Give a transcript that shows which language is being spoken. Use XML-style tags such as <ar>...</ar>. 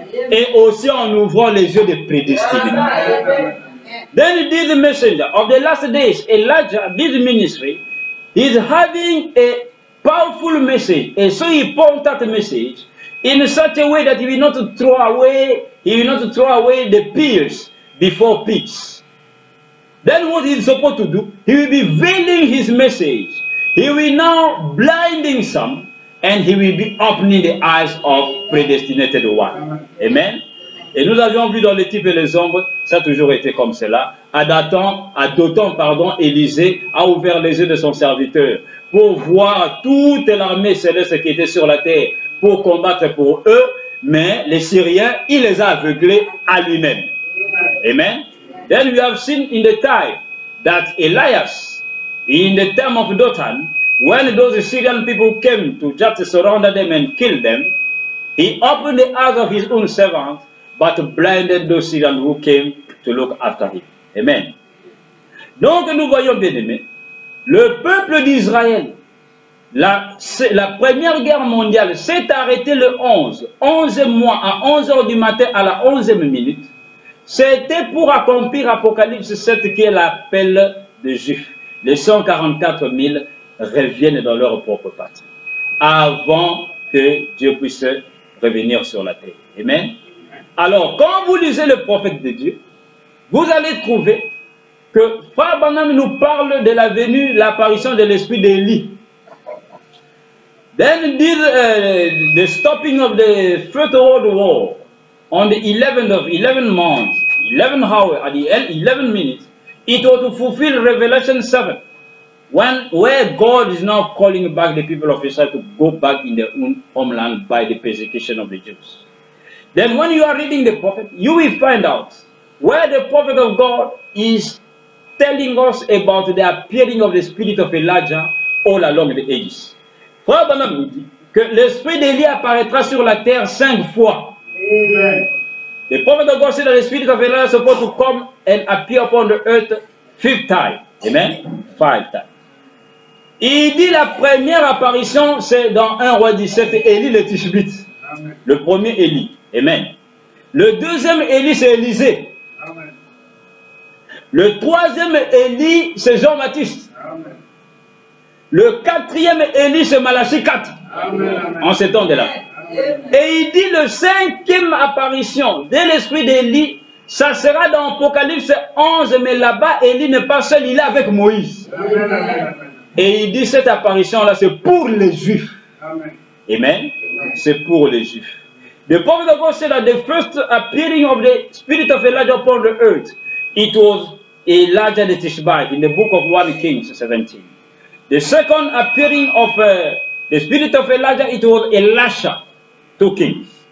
<fr>Et aussi en ouvrant les yeux des prédestinés.</fr> <en>Then this messenger of the last days, Elijah, this ministry, is having a powerful message. And so he points that message in such a way that he will not throw away the peers before pigs. Then what he is supposed to do, he will be veiling his message. He will now blinding some, and he will be opening the eyes of predestinated one. Amen.</en> <fr>Et nous avions vu dans les types et les ombres, ça a toujours été comme cela. À Dothan, Élisée a ouvert les yeux de son serviteur pour voir toute l'armée céleste qui était sur la terre pour combattre pour eux, mais les Syriens, il les a aveuglés à lui-même. Amen.</fr> <en>Then we have seen in the time that Elias, in the time of Dothan, when those Syrian people came to just surround them and kill them, he opened the eyes of his own servants, but blinded those Syrians who came to look after him. Amen.</en> <fr>Donc nous voyons bien aimés, le peuple d'Israël, la première guerre mondiale s'est arrêtée le 11 mois à 11 h du matin à la 11e minute. C'était pour accomplir Apocalypse 7 qui est l'appel des Juifs. Les 144 000 reviennent dans leur propre patrie avant que Dieu puisse revenir sur la terre. Amen. Alors, quand vous lisez le prophète de Dieu, vous allez trouver que Frère Branham nous parle de la venue, l'apparition de l'esprit d'Élie.</fr> <en>Then the stopping of the First World War on the 11th of 11 months, 11 hours, at the 11 minutes, it was to fulfill Revelation 7, where God is now calling back the people of Israel to go back in their own homeland by the persecution of the Jews. Then when you are reading the prophet, you will find out where the prophet of God is telling us about the appearing of the spirit of Elijah all along the ages.</en> <fr>Frère Branham nous dit que l'esprit d'Élie apparaîtra sur la terre 5 fois. Amen.</fr> <en>The prophet of God said that the spirit of Elijah is supposed to come and appear upon the earth 5 times. Amen. 5 times.</en> <fr>Il dit la première apparition, c'est dans 1 Roi 17, Élie le Tishbite. Le premier Élie. Amen. Le deuxième Élie, c'est Élisée. Amen. Le troisième Élie, c'est Jean-Baptiste. Le quatrième Élie, c'est Malachie 4. Amen. En ce temps de là. Et il dit le cinquième apparition de l'esprit d'Élie, ça sera dans Apocalypse 11, mais là-bas, Élie n'est pas seul, il est avec Moïse. Amen. Et il dit cette apparition-là, c'est pour les Juifs. Amen. Amen. C'est pour les Juifs.</fr> <en>The prophet of God said that the first appearing of the spirit of Elijah upon the earth, it was Elijah the Tishbite in the book of 1 Kings 17. The second appearing of the spirit of Elijah, it was Elisha, 2 Kings.</en>